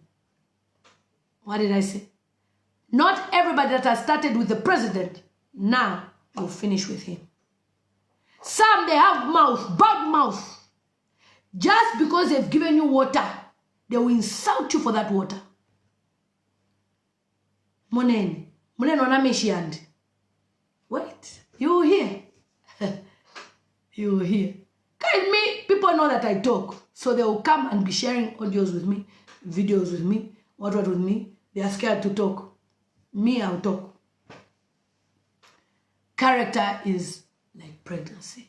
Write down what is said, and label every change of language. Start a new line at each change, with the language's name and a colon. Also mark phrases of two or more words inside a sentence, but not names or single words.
English: What did I say? Not everybody that has started with the president now will finish with him. Some, they have mouth, bad mouth. Just because they've given you water, they will insult you for that water.
Bemba: Moneni. Moneni wanamishiandi.
English: Wait. You hear? You hear? Guide me. People know that I talk. So they will come and be sharing audios with me, videos with me, what with me. They are scared to talk. Me, I'll talk. Character is like pregnancy.